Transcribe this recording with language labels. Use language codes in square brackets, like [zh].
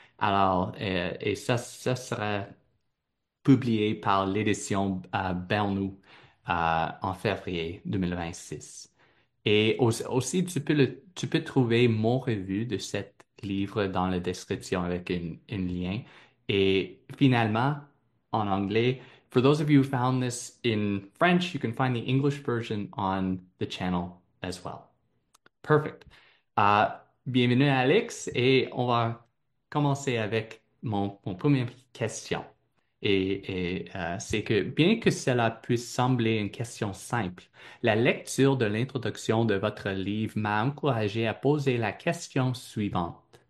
[fr] Alors, et ça sera publié par l'édition Bernou. En février 2026. Et aussi, tu peux trouver mon revue de ce livre dans la description avec un lien. Et finalement, en anglais, [en] for those of you who found this in French, you can find the English version on the channel as well. Perfect. [fr] Bienvenue, Alex, et on va commencer avec mon première question. C'est que, bien que cela puisse sembler une question simple, la lecture de l'introduction de votre livre m'a encouragé à poser la question suivante.